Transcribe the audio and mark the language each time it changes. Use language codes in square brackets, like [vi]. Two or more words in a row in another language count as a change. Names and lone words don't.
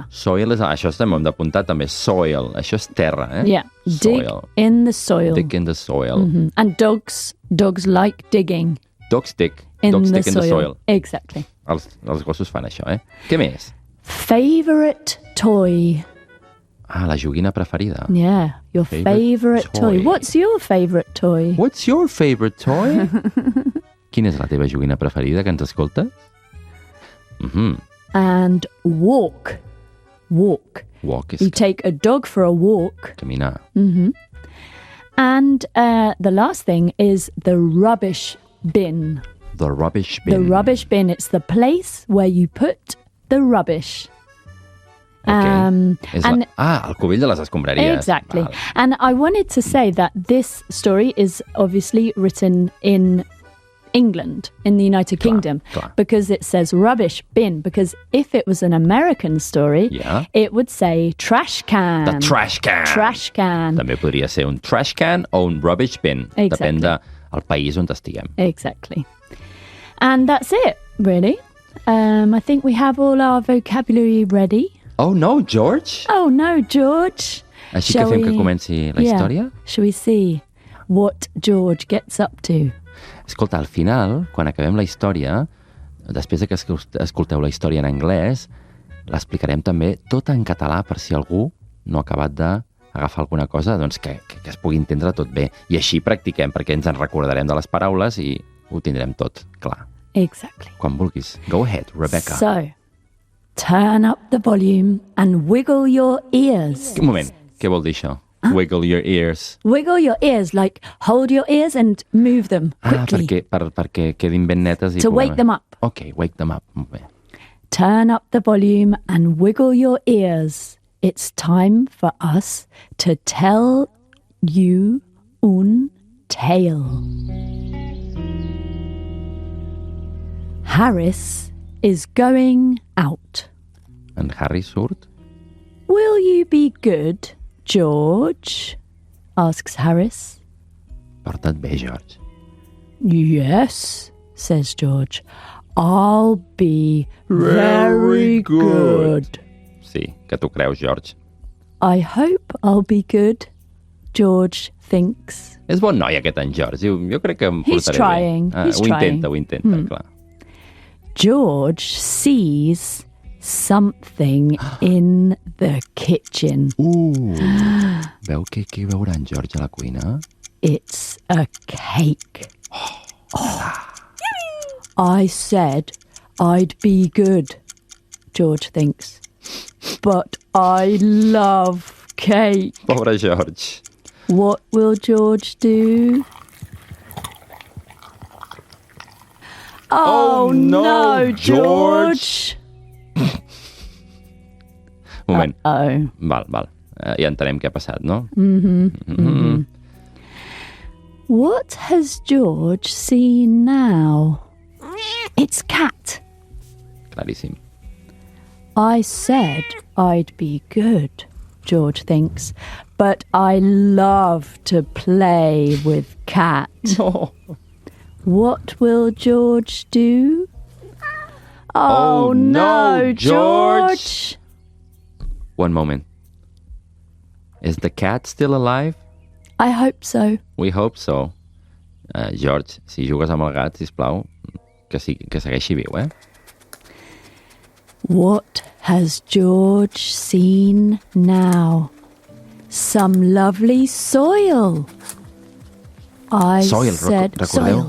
[ca] Soil és... Això també hem d'apuntar, també. Soil. Això és terra, eh? [en] Yeah. Dig in the soil. Dig in the soil. Mm-hmm. And dogs like digging. Dogs dig In in the the soil. Exactly. [ca] Els gossos fan això, eh? Què més? [en] Favorite toy. [ca] Ah, la joguina preferida. [en] Yeah, your favorite toy. What's your favorite toy? What's your favorite toy? [ca] Quina és la teva joguina preferida, que ens escoltes? [en] Mm-hmm. And walk. Walk. Walk is... You take a dog for a walk. [ca] Caminar. [en] Mm-hmm. And the last thing is the rubbish bin. The rubbish bin. The rubbish bin. It's the place where you put the rubbish. Okay. [ca] El cubell de les escombraries. [en] Exactly. [ca] Val. [en] And I wanted to say that this story is obviously written in England, in the United Kingdom, because it says rubbish bin, because if it was an American story, it would say trash can. The trash can. Trash can. [ca] També podria ser un [en] trash can [ca] o un [en] rubbish bin. Exactly. [ca] Depèn del país on estiguem. [en] Exactly. And that's it, really. I think we have all our vocabulary ready. Oh no, George? Oh no, George. [ca] Així que fem que comenci la història? [en] Shall we see what George gets up to? [ca] Escolta, al final, quan acabem la història, després de que escolteu la història en anglès, l'explicarem també tota en català per si algú no ha acabat d'agafar alguna cosa, doncs que es pugui entendre tot bé. I així practiquem, perquè ens en recordarem de les paraules i ho tindrem tot clar. [en] Exactly. [ca] Quan vulguis. [en] Go ahead, Rebecca. So, turn up the volume and wiggle your ears. [ca] Un moment, què vol dir això? [en] Wiggle your ears. Wiggle your ears, like hold your ears and move them quickly. [ca] Perquè quedin ben netes i... [en] To wake them up. Okay, wake them up. [ca] Molt bé. [en] Turn up the volume and wiggle your ears. It's time for us to tell you un tale. Harris is going out. [ca] En Harry surt? [en] Will you be good, George? Asks Harris. [ca] Porta't bé, George. [en] Yes, says George. I'll be very good. [ca] Sí, que t'ho creus, George. [en] I hope I'll be good, George thinks. [ca] És bon noi aquest en George. Jo crec que em portaré [en] trying. [ca] bé. [en] He's trying. [ca] Ho intenta, clar. [en] George sees something in the kitchen. [ca] Veu què veurà en George a la cuina? [en] It's a cake. I said I'd be good, George thinks. But I love cake. [ca] Pobre George. [en] What will George do? Oh no, George! [ca] Moment. [en] Uh-oh. [ca] Val. Ja entenem què ha passat, no? [en] What has George seen now? It's cat. [ca] Claríssim. [en] I said I'd be good, George thinks, but I love to play with cat. No. What will George do? Oh no, George! One moment. Is the cat still alive? I hope so. We hope so. George, [ca] si jugues amb el gat, sisplau, que segueixi viu, eh? [en] What has George seen now? Some lovely soil. I said [ca] recordeu?